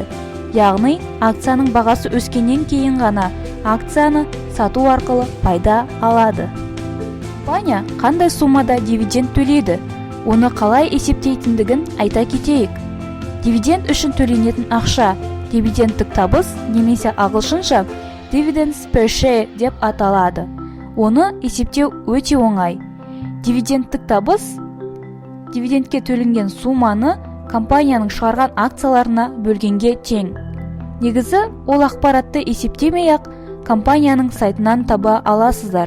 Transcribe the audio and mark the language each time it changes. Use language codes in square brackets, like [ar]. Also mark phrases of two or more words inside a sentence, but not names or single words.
[kk] Яғни, акцияның бағасы өскеннен кейін ғана акцияны сату арқылы пайда алады. Компания қандай суммада дивиденд төлейді? Оны қалай есептейтіндігін айта кетейік. Дивиденд үшін төленетін ақша дивидендтік табыс немесе ағылшынша [en] dividends per share [kk] деп аталады. Оны есептеу өте оңай. Дивидендтік табыс дивидендке төленген сумманы компанияның шығарған акцияларына бөлгенге тең. Негізі ол ақпаратты есептемей-ақ компанияның сайтынан таба аласыздар.